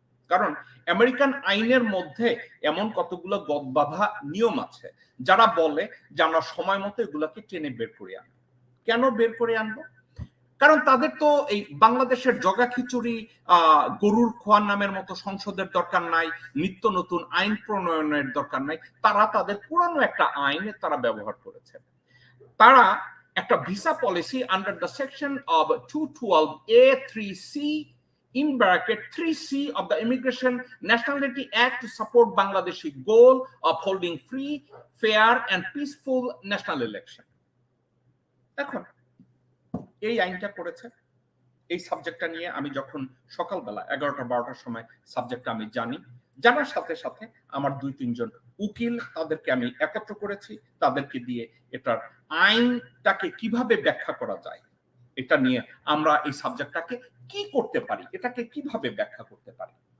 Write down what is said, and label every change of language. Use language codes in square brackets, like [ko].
[bn] কারণ আমেরিকান আইনের মধ্যে এমন কতগুলো গদবাঁধা নিয়ম আছে যারা বলে যে আমরা সময় মতো এগুলোকে টেনে বের করে আনবো। কেন বের করে আনবো? কারণ তাদের তো এই বাংলাদেশের জগা খিচুড়ি গরুর খোয়ার নামের মতো সংসদের দরকার নাই, নিত্য নতুন আইন প্রণয়নের দরকার নাই। তারা তাদের পুরানো একটা আইন তারা ব্যবহার করেছে। তারা একটা [en] Visa policy under the section of 212A3C in bracket 3C of the Immigration Nationality Act to support Bangladeshi goal of holding free, fair and peaceful national election. [bn] এখন এই আইনটা করেছে। এই সাবজেক্টটা নিয়ে আমি যখন সকালবেলা 11টা-12টার সময় সাবজেক্টটা আমি জানার সাথে সাথে আমার 2-3 জন উকিল, তাদেরকে আমি একত্র করেছি, তাদেরকে দিয়ে এটার আইনটাকে কিভাবে ব্যাখ্যা করা যায়, এটা নিয়ে আমরা এই সাবজেক্টটাকে কি করতে পারি, এটাকে কিভাবে ব্যাখ্যা করতে পারি।